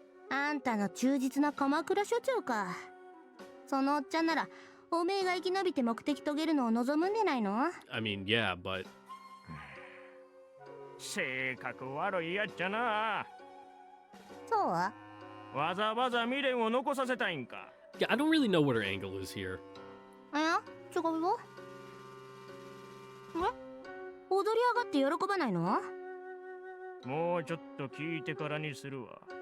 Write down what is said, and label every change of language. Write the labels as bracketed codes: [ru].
[ja] あんたの忠実な鎌倉所長か。そのおっちゃんならおめえが生き延びて目的遂げるのを望むんでないの？ [en] I mean, yeah, but [ja] 性格悪いやっちゃな。そう？わざわざ未練を残させたいんか。 [en] yeah, I don't really know what her angle is here. [ja] あや、違うよ。踊り上がって喜ばないの？もうちょっと聞いてからにするわ。